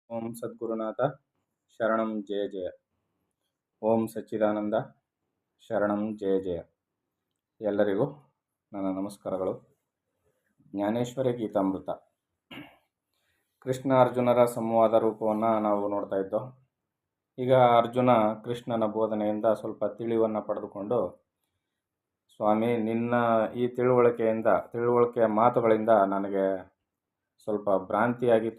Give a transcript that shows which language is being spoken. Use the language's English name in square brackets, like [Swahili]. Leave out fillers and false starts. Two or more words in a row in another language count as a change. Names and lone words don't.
[Sanskrit] ಓಂ ಸದ್ಗುರುನಾಥ ಶರಣಂ ಜಯ ಜಯ. ಓಂ ಸಚ್ಚಿದಾನಂದ ಶರಣಂ ಜಯ ಜಯ. [Kannada] ಎಲ್ಲರಿಗೂ ನನ್ನ ನಮಸ್ಕಾರಗಳು. ಜ್ಞಾನೇಶ್ವರಿ ಗೀತಾಮೃತ ಕೃಷ್ಣ ಅರ್ಜುನರ ಸಂವಾದ ರೂಪವನ್ನು ನಾವು ನೋಡ್ತಾ ಇದ್ದೋ. ಈಗ ಅರ್ಜುನ ಕೃಷ್ಣನ ಬೋಧನೆಯಿಂದ ಸ್ವಲ್ಪ ತಿಳಿವನ್ನು ಪಡೆದುಕೊಂಡು, ಸ್ವಾಮಿ ನಿನ್ನ ಈ ತಿಳುವಳಿಕೆಯ ಮಾತುಗಳಿಂದ ನನಗೆ ಸ್ವಲ್ಪ ಭ್ರಾಂತಿಯಾಗಿತ್ತು.